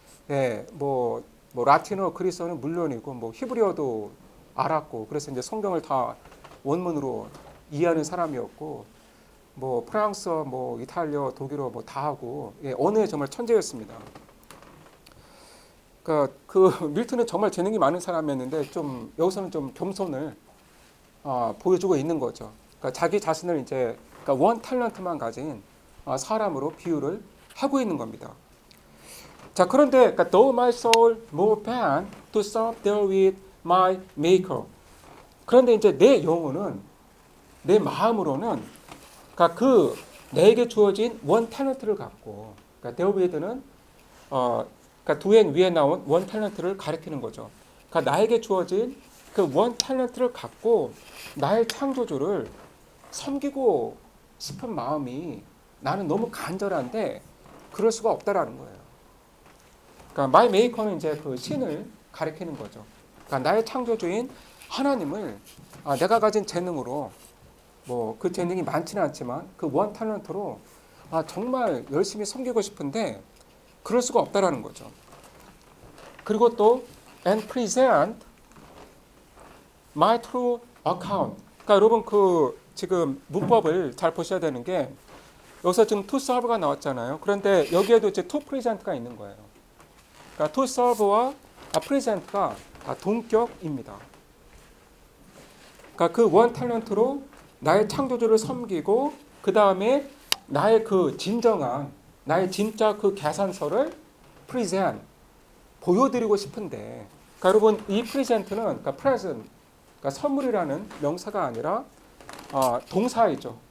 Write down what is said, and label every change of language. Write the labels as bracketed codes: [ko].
[ko] 예, 뭐 라틴어, 그리스어는 물론이고 뭐 히브리어도 알았고 그래서 이제 성경을 다 원문으로 이해하는 사람이었고 뭐 프랑스어, 뭐 이탈리아, 독일어 뭐 다 하고 언어에 정말 천재였습니다. 그러니까 그 밀턴은 정말 재능이 많은 사람이었는데 좀 여기서는 좀 겸손을 보여주고 있는 거죠. 그러니까 자기 자신을 이제 그러니까 원 탤런트만 가진 사람으로 비유를 하고 있는 겁니다. 자, 그런데 그러니까 [en] though my soul more pan to serve there with my maker. [ko] 그런데 이제 내 영혼은 내 마음으로는 그러니까 그 내게 주어진 원 탤런트를 갖고 그러니까 데어비드는 그러니까 두행 위에 나온 원 탤런트를 가리키는 거죠. 그러니까 나에게 주어진 그 원 탤런트를 갖고 나의 창조주를 섬기고 싶은 마음이 나는 너무 간절한데 그럴 수가 없다라는 거예요. 그러니까 마이 메이커는 이제 그 신을 가리키는 거죠. 그러니까 나의 창조주인 하나님을 내가 가진 재능으로 뭐 그 재능이 많지는 않지만 그 원 탤런트로 정말 열심히 섬기고 싶은데 그럴 수가 없다라는 거죠. 그리고 또 [en] and present my true account. [ko] 그러니까 여러분 그 지금 문법을 잘 보셔야 되는 게 여기서 지금 to serve가 나왔잖아요. 그런데 여기에도 이제 to present가 있는 거예요. 그러니까 to serve와 present가 다 동격입니다. 그러니까 그 원 탤런트로 나의 창조주를 섬기고 그 다음에 나의 그 진정한 나의 진짜 그 계산서를 present 보여드리고 싶은데 그러니까 여러분 이 present는 그러니까 present 그러니까 선물이라는 명사가 아니라 동사이죠.